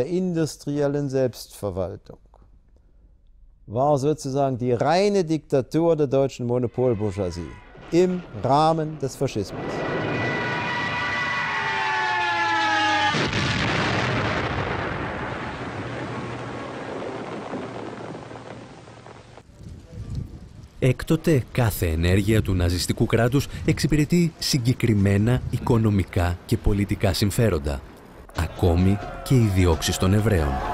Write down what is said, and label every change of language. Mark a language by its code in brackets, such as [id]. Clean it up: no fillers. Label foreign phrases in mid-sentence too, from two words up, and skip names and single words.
[de] industriellen Selbstverwaltung war sozusagen die reine Diktatur der deutschen Monopolbourgeoisie im Rahmen des Faschismus. [el] Έκτοτε κάθε ενέργεια του ναζιστικού κράτους εξυπηρετεί συγκεκριμένα οικονομικά και πολιτικά συμφέροντα, ακόμη και οι διώξεις των Εβραίων.